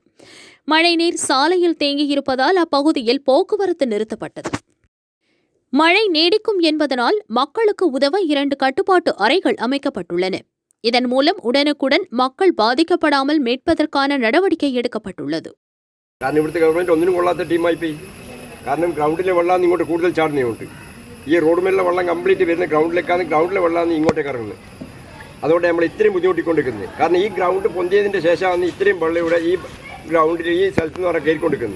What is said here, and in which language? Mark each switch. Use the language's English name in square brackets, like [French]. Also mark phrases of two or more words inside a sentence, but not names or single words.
[Tamil] மழைநீர் சாலையில் தேங்கியிருப்பதால் அப்பகுதியில் போக்குவரத்து நிறுத்தப்பட்டது. மழை நீடிக்கும் என்பதனால் மக்களுக்கு உதவ 2 கட்டுப்பாட்டு அறைகள் அமைக்கப்பட்டுள்ளன. இதன் மூலம் உடனுக்குடன் மக்கள் பாதிக்கப்படாமல் மீட்பதற்கான நடவடிக்கை எடுக்கப்பட்டுள்ளது. [Malayalam] കാരണം ഇവിടുത്തെ ഗവൺമെന്റ് ഒന്നിനും കൊള്ളാത്ത ടീമായി പോയി. കാരണം ഗ്രൗണ്ടിലെ വെള്ളം ഇങ്ങോട്ട് കൂടുതൽ ചാടുന്നുണ്ട്. ഈ റോഡ് മേലുള്ള വെള്ളം കംപ്ലീറ്റ് വരുന്ന ഗ്രൗണ്ടിലേക്കാണ്, ഗ്രൗണ്ടിലെ വെള്ളം ഇങ്ങോട്ടേക്ക് ഇറങ്ങുന്നത്. അതുകൊണ്ട് നമ്മൾ ഇത്രയും ബുദ്ധിമുട്ടിക്കൊണ്ടിരിക്കുന്നത്. കാരണം ഈ ഗ്രൗണ്ട് പൊന്തിയതിൻ്റെ ശേഷമാണ് ഇത്രയും വെള്ളം ഇവിടെ ഈ ഗ്രൗണ്ടിൽ ഈ സ്ഥലത്ത് നിന്ന് പറഞ്ഞാൽ കയറിക്കൊണ്ടിരിക്കുന്നത്.